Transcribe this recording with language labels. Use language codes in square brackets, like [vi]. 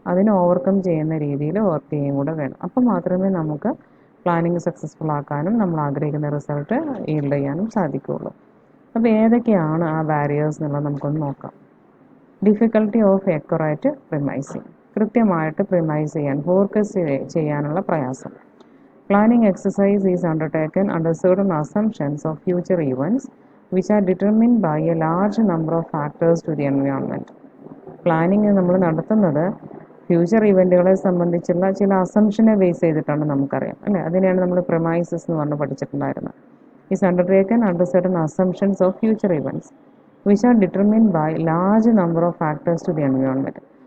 [ml] അതിനെ ഓവർകം ചെയ്യുന്ന രീതിയിൽ വർക്ക് ചെയ്യുകയും കൂടെ വേണം. അപ്പോൾ മാത്രമേ നമുക്ക് പ്ലാനിങ് സക്സസ്ഫുൾ ആക്കാനും നമ്മൾ ആഗ്രഹിക്കുന്ന റിസൾട്ട് ഈൽഡ് ചെയ്യാനും സാധിക്കുകയുള്ളൂ. അപ്പോൾ ഏതൊക്കെയാണ് ആ ബാരിയേഴ്സ് എന്നുള്ളത് നമുക്കൊന്ന് നോക്കാം. [en] Difficulty of accurate premising. [ml] കൃത്യമായിട്ട് പ്രിമൈസ് ചെയ്യാൻ, ഫോർകാസ്റ്റ് ചെയ്യാനുള്ള പ്രയാസം. [en] Planning exercise is undertaken under certain assumptions of future events which are determined by a large number of factors to the environment. [ml] Planning നമ്മൾ നടത്തുന്നത് ഫ്യൂച്ചർ ഇവൻറ്റുകളെ സംബന്ധിച്ചുള്ള ചില അസംഷനെ ബേസ് ചെയ്തിട്ടാണ് നമുക്കറിയാം, അല്ലേ? അതിനെയാണ് നമ്മൾ പ്രൊമൈസസ് എന്ന് പറഞ്ഞ് പഠിച്ചിട്ടുണ്ടായിരുന്നത്. [en] Is undertaken under certain assumptions of future events which are determined by large number of factors to the environment.